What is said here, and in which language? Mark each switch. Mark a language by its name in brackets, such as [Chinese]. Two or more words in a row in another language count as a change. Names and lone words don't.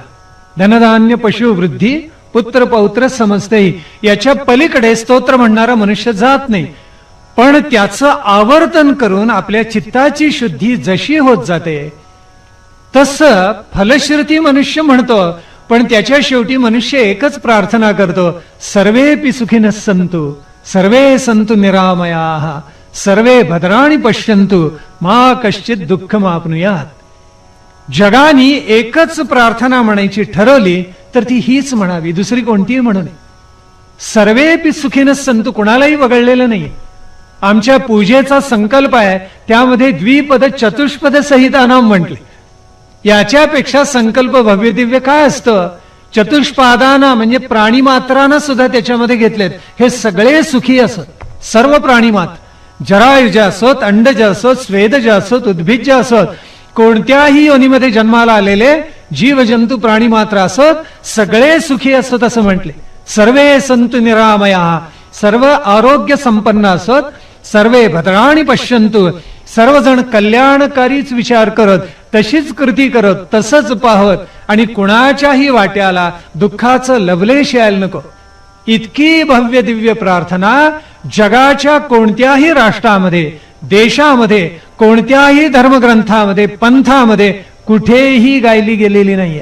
[Marathi] धनधान्य पशु वृद्धी पुत्र पौत्र समजतेही, याच्या पलीकडे स्तोत्र म्हणणारा मनुष्य जात नाही. पण त्याचं आवर्तन करून आपल्या चित्ताची शुद्धी जशी होत जाते तसं फलश्रुती मनुष्य म्हणतो. पण त्याच्या शेवटी मनुष्य एकच प्रार्थना करतो, [Sanskrit] सर्वेपि सुखिनः सन्तु सर्वे सन्तु निरामयाः सर्वे भद्राणि पश्यन्तु मा कश्चित् दुःखमाप्नुयात्. [Marathi] जगानी एकच प्रार्थना म्हणायची ठरवली तर ती हीच म्हणावी, दुसरी कोणतीही म्हणू नये. [Sanskrit] सर्वेपि सुखिनः सन्तु [Marathi] कुणालाही वगळलेलं नाही. आमच्या पूजेचा संकल्प आहे त्यामध्ये [Sanskrit] द्विपद चतुष्पद संहितानाम [Marathi] म्हटले. याच्यापेक्षा संकल्प भव्य दिव्य काय असतं? चतुष्पादाना म्हणजे प्राणीमात्रांना सुद्धा त्याच्यामध्ये घेतलेत. हे सगळे सुखी असत, सर्व प्राणीमात्र, जरायुज असोत, अंडज असोत, स्वेदज असोत, उद्भिज्ज असोत, कोणत्याही योनीमध्ये जन्माला आलेले जीव जंतू प्राणी मात्र असोत, सगळे सुखी असत असं म्हटले. [Sanskrit] सर्वे संतु निरामया, [Marathi] सर्व आरोग्य संपन्न असोत, [Sanskrit] सर्वे भद्राणि पश्यन्तु, [Marathi] सर्वजण कल्याणकारीच विचार करत, तशीच कृती करत, तसंच पाहत आणि कुणाच्याही वाट्याला दुःखाचं लवलेश यायला नको. इतकी भव्य दिव्य प्रार्थना जगाच्या कोणत्याही राष्ट्रामध्ये, देशामध्ये, कोणत्याही धर्मग्रंथामध्ये, पंथामध्ये कुठेही गायली गेलेली नाहीये.